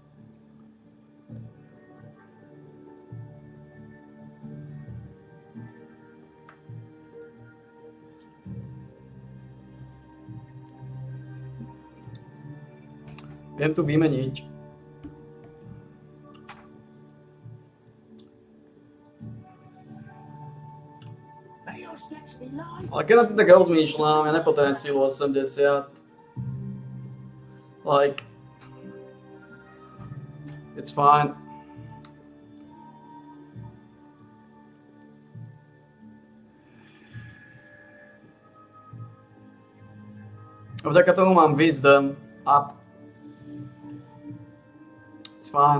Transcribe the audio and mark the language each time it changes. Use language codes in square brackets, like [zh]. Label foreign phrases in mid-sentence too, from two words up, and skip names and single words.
[sk] Viem tu vymeniť. Ale keď na tým tak rozmýšľam, ja nepotrebujem silu 80. [en] Like... It's fine. [sk] A vďaka tomu mám [en] wisdom up. It's fine.